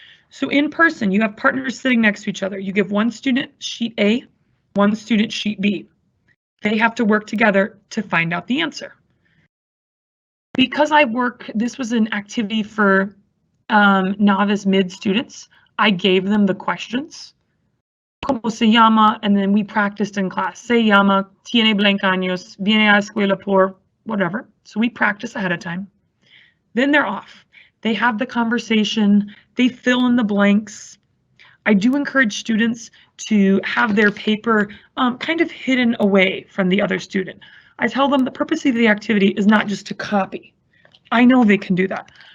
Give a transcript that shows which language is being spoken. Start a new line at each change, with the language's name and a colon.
English: So in person, you have partners sitting next to each other. You give one student sheet A, one student sheet B. They have to work together to find out the answer. Because this was an activity for novice mid students, I gave them the questions.
Spanish: ¿Cómo se llama?
English: And then we practiced in class.
Spanish: Se llama, tiene 20 años, viene a la escuela por whatever.
English: So we practice ahead of time. Then they're off. They have the conversation. They fill in the blanks. I do encourage students to have their paper kind of hidden away from the other student. I tell them the purpose of the activity is not just to copy. I know they can do that.